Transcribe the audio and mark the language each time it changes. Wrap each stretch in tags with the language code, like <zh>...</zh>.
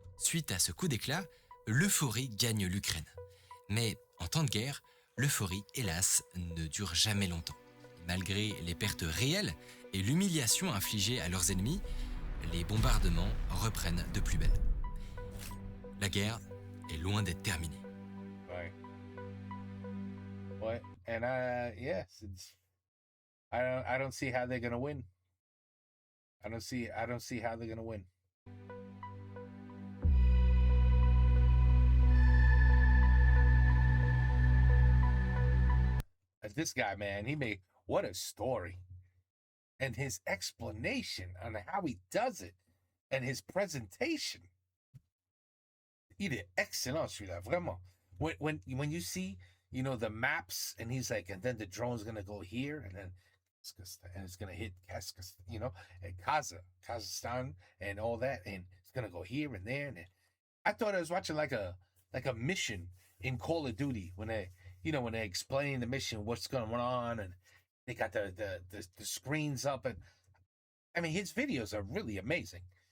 <fr>Suite à ce coup d'éclat, l'euphorie gagne l'Ukraine. Mais en temps de guerre, l'euphorie, hélas, ne dure jamais longtemps. Malgré les pertes réelles et l'humiliation infligée à leurs ennemis, les bombardements reprennent de plus belle. La guerre est loin d'être terminée. Ouais. Ouais.</fr> <en>And yes, I don't see how they're gonna win. I don't see how they're gonna win. This guy, man, what a story. And his explanation on how he does it and his presentation.</en> <fr>Il est excellent, celui-là, vraiment.</fr> <en>When you see, you know, the maps, and he's like, and then the drone's gonna go here, and then it's gonna hit Kazakhstan, you know, and Kazakhstan, and all that, and it's gonna go here and there. And I thought I was watching like a mission in Call of Duty when they explain the mission, what's going on, and they got the screens up, and I mean, his videos are really amazing.</en>